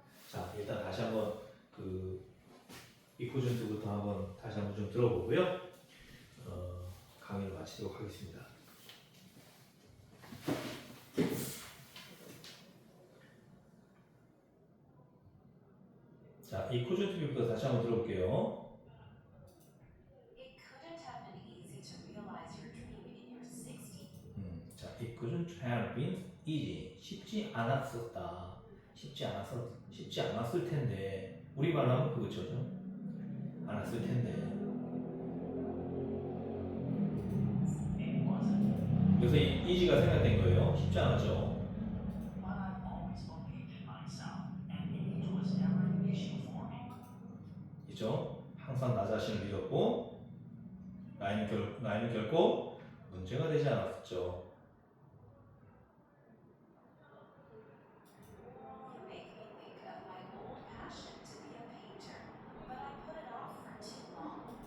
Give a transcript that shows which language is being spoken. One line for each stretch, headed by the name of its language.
Korean: 자, 일단 다시 한번 그 이코전트부터 한번 다시 한번 좀 들어보고요. 강의를 마치도록 하겠습니다. 자, 이코전트부터 다시 한번 들어볼게요.
English: It couldn't have been easy to realize your dream in your 60s. 자, it couldn't have been easy.
Korean: 쉽지 않았었다. 쉽지 않았을 텐데. 우리말로 하면 그거죠. 않았을 텐데.
English: It wasn't.
Korean: 그래서 easy가 생각된 거예요. 쉽지 않았죠.
English: But I've always believed in myself, and age was never an issue for me.
Korean: 그죠? 항상 나 자신을 믿었고, 나이는 결코 문제가 되지 않았었죠.
English: You make me think of my old passion to be a painter, but I put it off for too long.